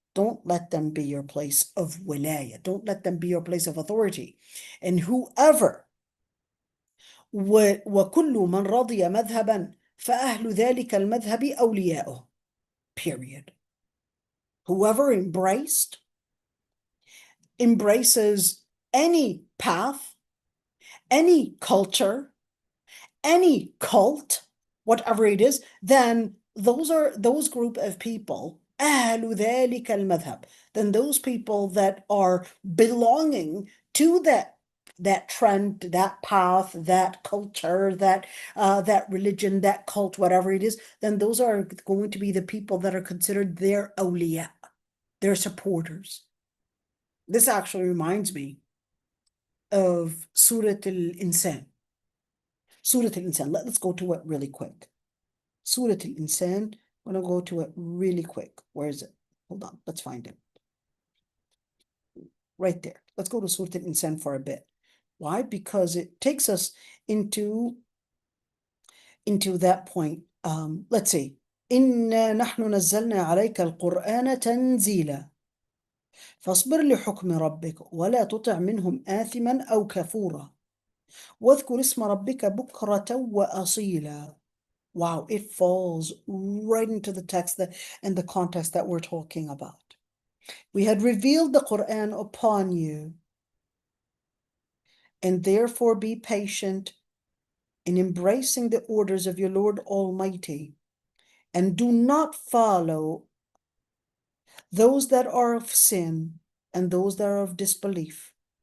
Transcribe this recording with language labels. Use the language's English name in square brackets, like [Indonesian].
[English] Don't let them be your place of wilaya. Don't let them be your place of authority. And whoever [Arabic] وَكُلُّ مَنْ رَضِيَ مَذْهَبًا فَأَهْلُ ذَلِكَ الْمَذْهَبِ أَوْلِيَاؤُهُ. [English] Period. Whoever embraces any path, any culture, any cult, whatever it is, then those group of people, [Arabic] أهل ذلك المذهب, [English] then those people that are belonging to that trend, that path, that culture, that religion, that cult, whatever it is, then those are going to be the people that are considered their awliya, their supporters. This actually reminds me of Surah Al-Insan. Surah Al-Insan. Let's go to it really quick. Surah Al-Insan. I'm going to go to it really quick. Where is it? Hold on. Let's find it. Right there. Let's go to Surah Al-Insan for a bit. Why? Because it takes us into that point. Let's see. [Arabic] إنا نحن نزلنا عليك القرآن تنزيلا فاصبر لحكم ربك ولا تطع منهم آثما أو كفورا واذكر اسم ربك بكرة وأصيلا. [English] Wow, it falls right into the text and the context that we're talking about. We had revealed the Quran upon you, and therefore be patient in embracing the orders of your Lord Almighty, and do not follow those that are of sin and those that are of disbelief.